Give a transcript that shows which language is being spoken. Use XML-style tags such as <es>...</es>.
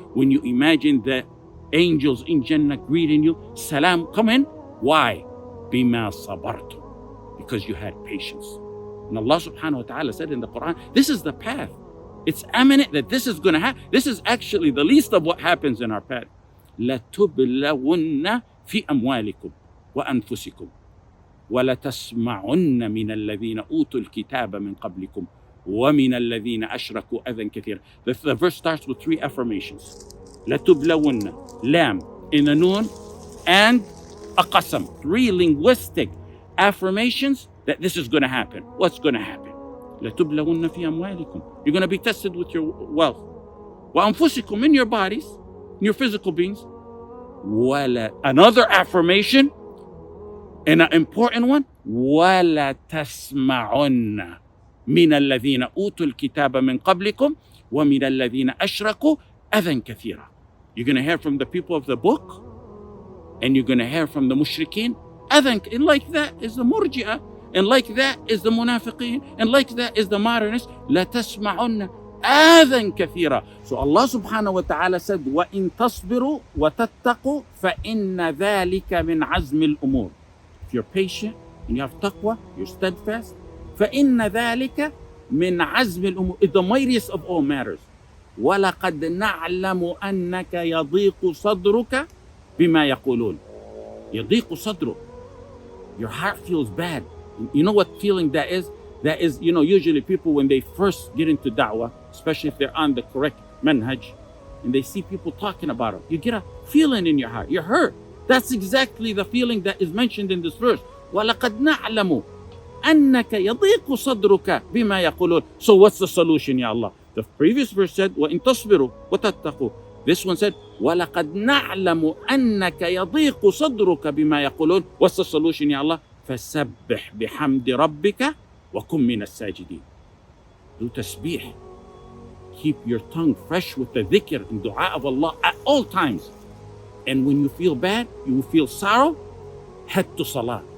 <en>When you imagine the angels in Jannah greeting you, Salam, come in. Why? Bima sabartum. Because you had patience. And Allah subhanahu wa ta'ala said in the Quran, this is the path. It's eminent that this is going to happen. This is actually the least of what happens in our path.</en> <ar>لتبلون في أموالكم وأنفسكم ولتسمعن من الذين أوتوا الكتاب من قبلكم ومن الذين أشركوا أذى كثيرا.</ar> <en>The verse starts with 3 affirmations. لتبلون, lam in a noon, and a qasam. 3 linguistic affirmations that this is going to happen. What's going to happen?</en> <ar>لتبلون في أموالكم.</ar> <en>You're going to be tested with your wealth. وأنفسكم, in your bodies, in your physical beings. Another affirmation, and an important one,</en> <ar>وَلَا تَسْمَعُنَّ مِنَ الَّذِينَ أُوتُوا الْكِتَابَ مِنْ قَبْلِكُمْ وَمِنَ الَّذِينَ أَشْرَكُوا أَذًى كَثِيرًا.</ar> <en>You're going to hear from the people of the book, and you're going to hear from the mushrikeen. أذًى, and like that is the murji'ah, and like that is the munafiqeen, and like that is the modernists.</en> <ar>لَا تَسْمَعُنَّ أَذًى كَثِيرًا.</ar> <en>So Allah subhanahu wa ta'ala said,</en> <ar>وَإِن تَصْبِرُوا وَتَتَّقُوا فَإِنَّ ذَلِكَ مِنْ عَزْمِ الْأُمُورِ.</ar> <en>If you're patient and you have taqwa, you're steadfast,</en> <ar>فَإِنَّ ذَلِكَ مِنْ عَزْمِ الْأُمُورِ,</ar> <en>it's the mightiest of all matters.</en> <ar>وَلَقَدْ نَعْلَمُ أَنَّكَ يَضِيقُ صَدْرُكَ بِمَا يَقُولُونَ. يَضِيقُ صَدْرُكَ.</ar> <en>Your heart feels bad. You know what feeling that is? That is, usually people when they first get into da'wah, especially if they're on the correct manhaj, and they see people talking about it, you get a feeling in your heart. You're hurt. That's exactly the feeling that is mentioned in this verse.</en> <ar>وَلَقَدْ نَعْلَمُ أَنَّكَ يَضِيقُ صَدْرُكَ بِمَا يَقُولُونَ.</ar> <en>So what's the solution, Ya Allah? The previous verse said,</en> <ar>وَإِن تَصْبِرُوا وَتَتَّقُوا.</ar> <en>This one said,</en> <ar>وَلَقَدْ نَعْلَمُ أَنَّكَ يَضِيقُ صَدْرُكَ بِمَا يَقُولُونَ.</ar> <en>What's the solution, Ya Allah?</en> <ar>فَسَبِّحْ بِحَمْدِ رَبِّكَ وَكُن مِّنَ السَّاجِدِينَ.</ar> <en>Do tasbih. Keep your tongue fresh with the dhikr and dua of Allah at all times. And when you feel bad, you feel sorrow, head to salah.</en>